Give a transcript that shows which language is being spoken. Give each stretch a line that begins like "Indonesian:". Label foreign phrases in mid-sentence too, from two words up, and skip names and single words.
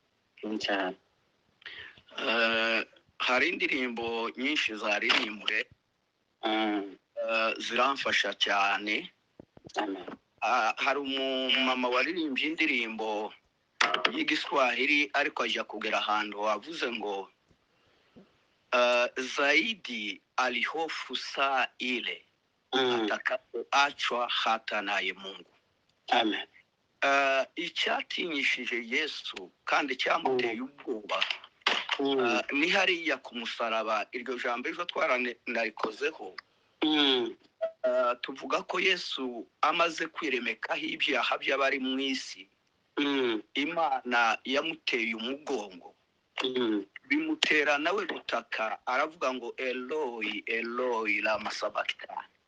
Kinyarwanda: Hari indirimbo nyinshi zaririmbwe ziramfasha cyane. Hari umumama waririmbye indirimbo y'igiswahili ariko ajya kugera ahantu wavuze ngo
Swahili: zaidi alihofu saa ile atakapoachwa hata naye Mungu.
Kinyarwanda: Amen. Icyatinyishije Yesu kandi cyamuteye ubwoba ni hariya ku musaraba. Iryo jambo ejo twaranarikozeho. Tuvuga ko Yesu amaze kwiremekaho ibyaha by'abari mu isi, Imana yamuteye umugongo, bimutera nawe gutaka, aravuga ngo
Aramaic: Eloi Eloi lama sabachthani.